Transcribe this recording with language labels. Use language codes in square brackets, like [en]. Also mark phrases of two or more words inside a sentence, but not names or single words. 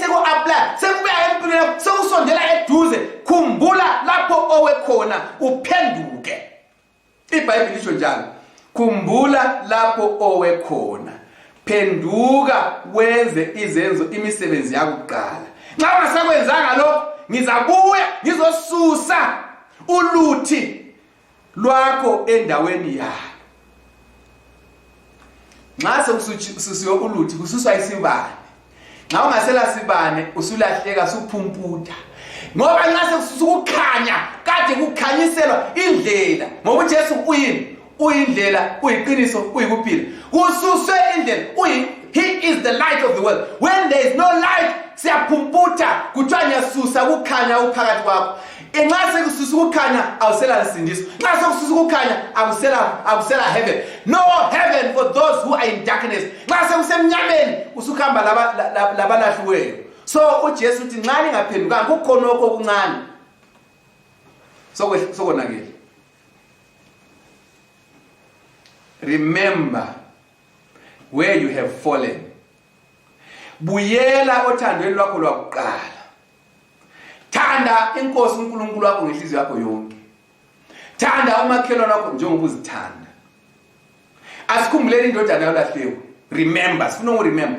[nd] ku-apply sekubuya empilweni sekusondela eduze khumbula lapho owekhona uphenduke iBhayibheli lisho njalo khumbula lapho owekhona phenduka wenze izenzo imisebenzi yakho kuqala nxa ungasakwenzanga lokho ngizabuya ngizosusa uluthi lwakho endaweni yakho nxa sekususiwe uluthi kususwa isibane. Nxa ungasela sibane usulahleka suphumputa. Ngoba nxa sekusukukhanya kade kukhanyiselwa indlela. Ngoba uJesu uyini? Uyindlela, uyiqiniso, uyikuphila. Kususwe indlela, [en] he is the light of the world. When there is no light, [nd] siyaphumputa kuthiwa nyasusa kukhanya uphakathi kwakho. Nxa sekususa ukukhanya awusela nsindiso. Nxa sekususa ukukhanya akusela heaven. [en] No heaven for those who are in darkness. [nd] Nxa sekusemnyameni usukhamba labalahliweyo. So uJesu uthi nxa ningaphendukanga kukhona okuncane sokonakele. [en] Remember where you have fallen. [nd] Buyela othandweni lwakho lwakuqala. Thanda inkosi uNkulunkulu wakho ngenhliziyo yakho yonke. Thanda umakhelwane wakho njengoba uzithanda. Asikhumbuleni indodana yolahleyo. Remember, sifuna ukuremember.